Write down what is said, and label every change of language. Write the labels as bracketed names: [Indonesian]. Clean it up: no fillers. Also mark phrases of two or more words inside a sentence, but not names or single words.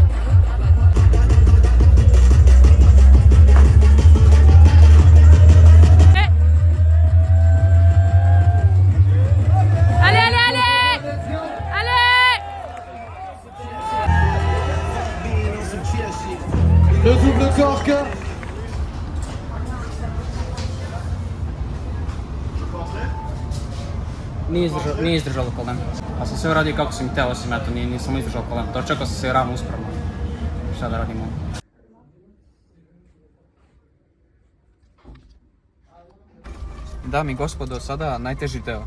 [French] Hey! Allez, allez, allez! Allez! Le double cork. [Serbian] Nije izdržalo koleno. A sam sve uradio kako sam htio, osim eto, nisam izdržao koleno. Dočekao sam se ravno uspravno. Šta da radimo? Dame i gospodo, sada najteži deo.